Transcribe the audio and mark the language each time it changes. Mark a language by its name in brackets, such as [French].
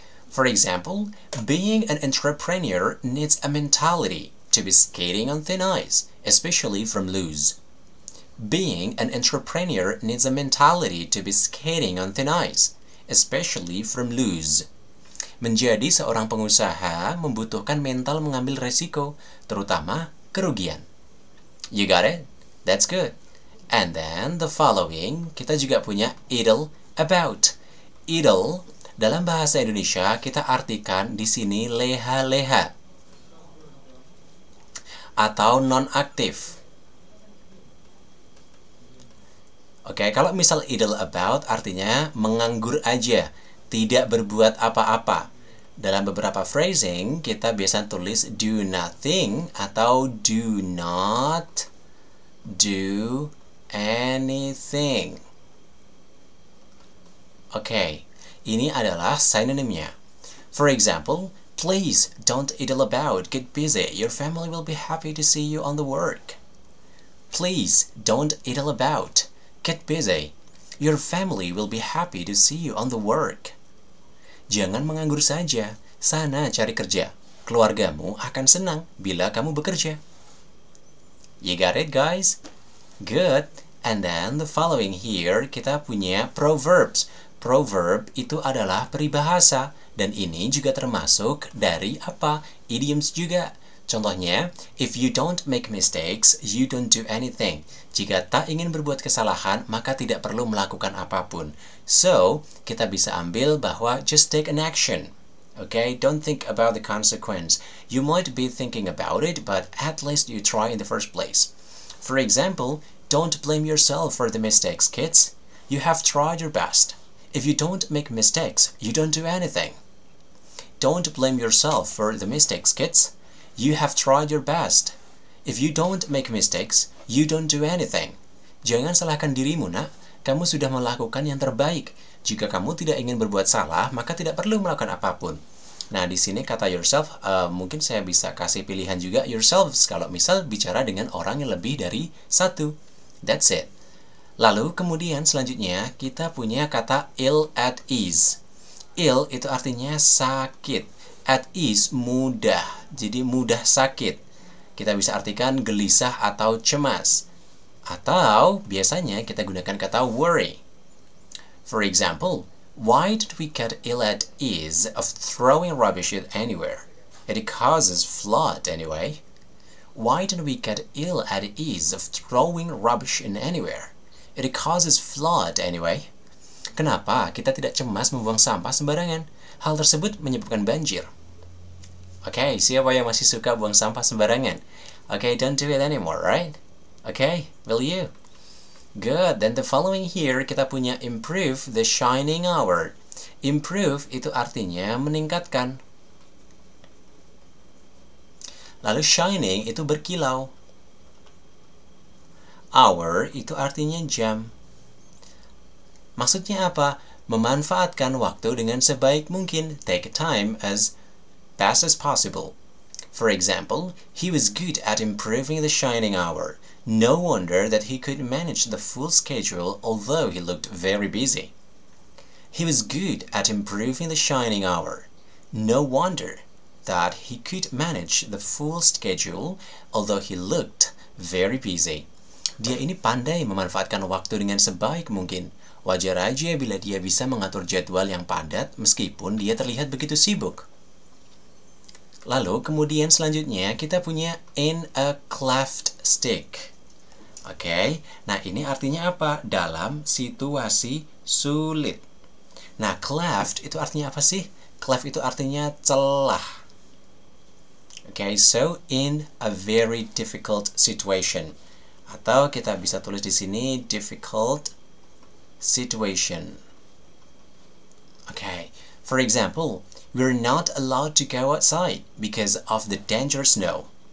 [English] For example, being an entrepreneur needs a mentality to be skating on thin ice, especially from loose. Being an entrepreneur needs a mentality to be skating on thin ice, especially from lose. [Indonesian] Menjadi seorang pengusaha membutuhkan mental mengambil resiko, terutama kerugian. [English] You got it? That's good. And then the following, [Indonesian] kita juga punya [English] idle about. [Indonesian] Idle dalam bahasa Indonesia kita artikan di sini leha-leha atau non-aktif. Oke, kalau misal idle about artinya menganggur aja, tidak berbuat apa-apa. Dalam beberapa phrasing, kita biasa tulis do nothing atau [English] do not do anything. [Indonesian] Oke, ini adalah synonymnya. [English] For example, please don't idle about, get busy. Your family will be happy to see you on the work. Please don't idle about, get busy. Your family will be happy to see you on the work. [Indonesian] Jangan menganggur saja, sana cari kerja. Keluargamu akan senang bila kamu bekerja. [English] You got it, guys? Good. And then the following here, [Indonesian] kita punya proverbs. Proverb itu adalah peribahasa, dan ini juga termasuk dari apa? Idioms juga. Contohnya, [English] if you don't make mistakes, you don't do anything. [Indonesian] Jika tak ingin berbuat kesalahan, maka tidak perlu melakukan apapun. So, kita bisa ambil bahwa [English] just take an action. Okay, don't think about the consequence. You might be thinking about it, but at least you try in the first place. For example, don't blame yourself for the mistakes, kids. You have tried your best. If you don't make mistakes, you don't do anything. Don't blame yourself for the mistakes, kids. You have tried your best. If you don't make mistakes, you don't do anything. [Indonesian] Jangan salahkan dirimu, nak. Kamu sudah melakukan yang terbaik. Jika kamu tidak ingin berbuat salah, maka tidak perlu melakukan apapun. Nah, di sini kata yourself, mungkin saya bisa kasih pilihan juga yourselves kalau misal bicara dengan orang yang lebih dari satu. [English] That's it. [Indonesian] Lalu kemudian selanjutnya kita punya kata ill at ease. Ill itu artinya sakit. At ease mudah, jadi mudah sakit. Kita bisa artikan gelisah atau cemas. Atau biasanya kita gunakan kata worry. [English] For example, why did we get ill at ease of throwing rubbish anywhere? It causes flood anyway. Why did we get ill at ease of throwing rubbish in anywhere? It causes flood anyway. [Indonesian] Kenapa kita tidak cemas membuang sampah sembarangan? Hal tersebut menyebabkan banjir. Okay, siapa yang masih suka buang sampah sembarangan? [English] Okay, don't do it anymore, right? Okay, will you? Good, then the following here [Indonesian] kita punya [English] improve the shining hour. [Indonesian] Improve itu artinya meningkatkan. Lalu shining itu berkilau. Hour itu artinya jam. Maksudnya apa? Memanfaatkan waktu dengan sebaik mungkin. [English] Take time as best as possible. For example, he was good at improving the shining hour. No wonder that he could manage the full schedule although he looked very busy. He was good at improving the shining hour. No wonder that he could manage the full schedule although he looked very busy. [Indonesian] Dia ini pandai memanfaatkan waktu dengan sebaik mungkin. Wajar aja bila dia bisa mengatur jadwal yang padat meskipun dia terlihat begitu sibuk. Lalu kemudian selanjutnya kita punya in a cleft stick. Oke, nah ini artinya apa? Dalam situasi sulit. Nah, cleft itu artinya apa sih? Cleft itu artinya celah. [English] Oke, so in a very difficult situation. [Indonesian] Atau kita bisa tulis di sini difficult situation. [English] Okay, for example, we're not allowed to go outside because of the dangerous snow.